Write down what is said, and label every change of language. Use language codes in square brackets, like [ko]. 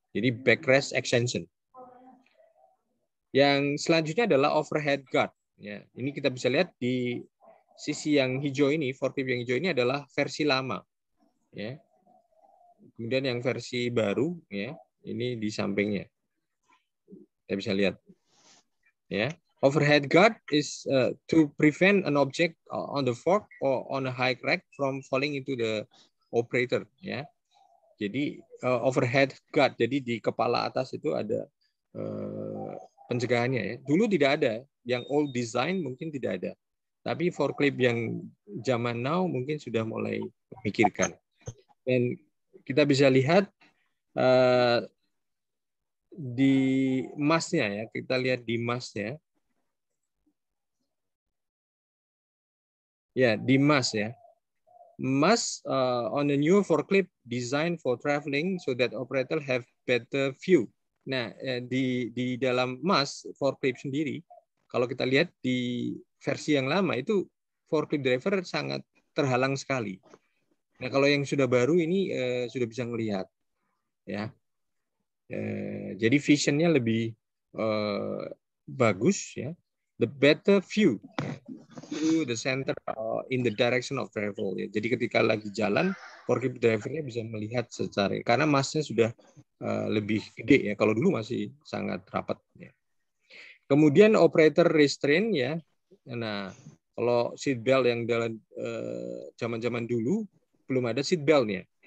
[id] Jadi backrest extension. Yang selanjutnya adalah overhead guard Ya, ini kita bisa lihat di sisi yang hijau ini, forklift yang hijau ini adalah versi lama. Ya. Kemudian yang versi baru, ya, ini di sampingnya. Kita bisa lihat. Ya. [en] Overhead guard is to prevent an object on the fork or on a high rack from falling into the operator. [id] Ya. Jadi overhead guard, jadi di kepala atas itu ada pencegahannya. Ya. Dulu tidak ada, yang old design mungkin tidak ada. Tapi forklift yang zaman now mungkin sudah mulai memikirkan. Dan kita bisa lihat di masnya ya, kita lihat di masnya. Ya, di mas ya. [en] Mas on a new forklift designed for traveling so that operator have better view. [id] Nah, di dalam mas forklift sendiri, kalau kita lihat di versi yang lama itu forklift driver sangat terhalang sekali. Nah, kalau yang sudah baru ini sudah bisa melihat, ya. Jadi visionnya lebih bagus, ya. [en] The better view to the center in the direction of travel. [id] Ya. Jadi ketika lagi jalan, forklift drivernya bisa melihat secara, karena masnya sudah lebih gede ya. Kalau dulu masih sangat rapat. Ya. Kemudian operator restraint ya. Nah, kalau seat belt yang dalam zaman-zaman dulu belum ada seat beltnya.